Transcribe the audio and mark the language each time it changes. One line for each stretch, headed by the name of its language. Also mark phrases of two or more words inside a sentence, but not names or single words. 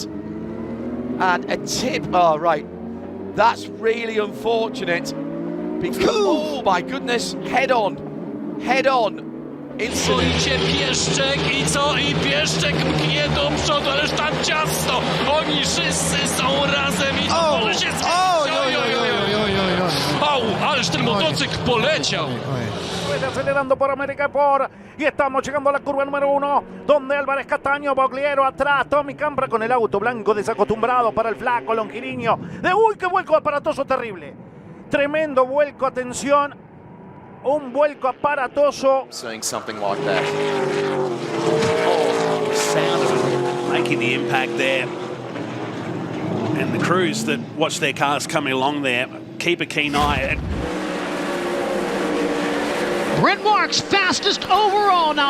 English: And a tip. Oh, right. That's really unfortunate. Because, oh my goodness, head on.
Polish: Stoicie Pieszczek i co? I Pieszczek mknie do przodu, ależ tam ciasno. Oni wszyscy są razem i może się ależ ten motocykl poleciał.
Spanish: Acelerando por América y estamos llegando a la curva número 1 donde Álvarez Castaño, Bogliero atrás, Tommy Cambra con el auto blanco desacostumbrado para el flaco longiliño uy, qué vuelco aparatoso terrible, tremendo vuelco, atención, un vuelco aparatoso.
English: Seeing something like that. Oh, sound of it making the impact there, and the crews that watch their cars coming along there keep a keen eye. Brent Marks fastest overall now.